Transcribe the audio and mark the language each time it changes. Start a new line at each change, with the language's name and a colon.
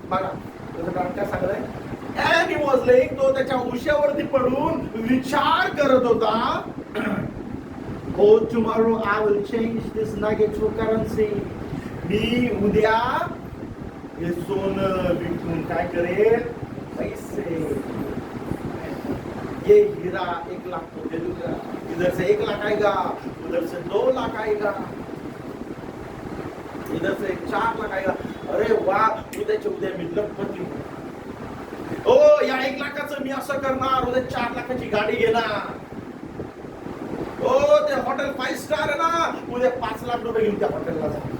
Marathi: बघा त्याचं कारण काय सांगलंय?
English: And he was laying,
Marathi: तो त्याच्या उशावरती पडून विचार करत होता.
English: Oh, tomorrow I will change this nugget to currency.
Marathi: मी उद्या हे सोनं विकून काय करेल? पैसे.
Hindi: ये हीरा 1 लाख को दे दूंगा, इधर से 1 लाख आएगा, उधर से 2 लाख आएगा, इधर से 4 लाख आएगा.
Marathi: अरे वा, उद्याच्या उद्या मी लखपती होणार. ओ, या 1 लाखाचं मी असं करणार, उद्या 4 लाखाची गाडी घेणार. ओ, ते हॉटेल 5 स्टार आहे ना, उद्या 5 लाख रुपये घेऊन त्या हॉटेलला जा.